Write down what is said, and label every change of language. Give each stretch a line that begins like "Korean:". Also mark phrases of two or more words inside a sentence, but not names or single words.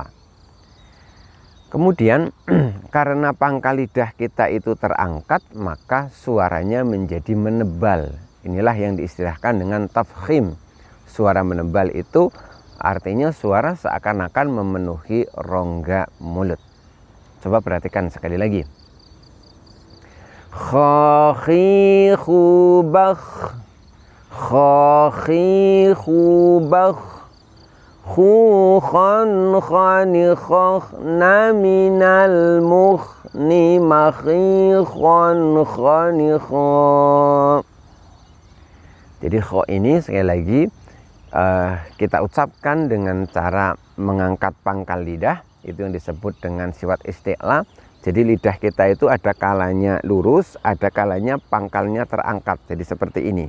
Indonesian: Kemudian karena pangkal lidah kita itu terangkat, maka suaranya menjadi menebal. Inilah yang diistilahkan dengan tafkhim. Suara menebal itu artinya suara seakan-akan memenuhi rongga mulut. Coba perhatikan sekali lagi. Kha khi khu bakh, Khakhi khubakh khukhan khanikhna minal mukhni makhikhan khanikha. Jadi kho ini sekali lagi kita ucapkan dengan cara mengangkat pangkal lidah, itu yang disebut dengan sifat isti'la. Jadi lidah kita itu ada kalanya lurus, ada kalanya pangkalnya terangkat. Jadi seperti ini.